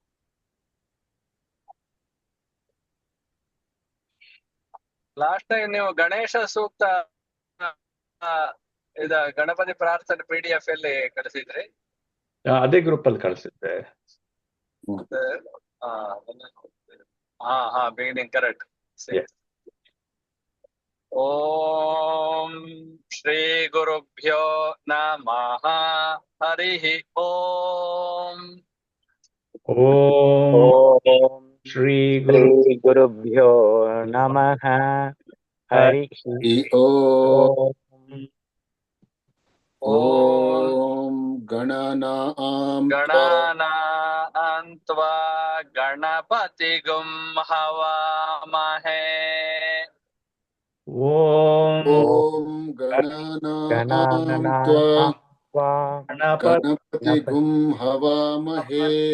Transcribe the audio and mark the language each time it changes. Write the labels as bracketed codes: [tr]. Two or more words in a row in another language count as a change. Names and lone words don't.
[en] last time [kn] ನೀವು ಗಣೇಶ ಸೂಕ್ತ ಇದ ಗಣಪತಿ ಪ್ರಾರ್ಥನೆ PDF ಅಲ್ಲಿ ಕಳಿಸಿದ್ರಿ. ಅದೇ ಗ್ರೂಪ್ ಅಲ್ಲಿ ಕಳಿಸಿದ್ದೆ. ಹಾ [en] beginning correct. [sa] ॐ श्री गुरुभ्यो नमः. हरि ॐ. ॐ श्री गुरुभ्यो नमः. हरि ॐ. ॐ गणानां गणानान्त्वा गणपतिं हवामहे. ॐ गणानान्त्वा गणपतिं हवामहे.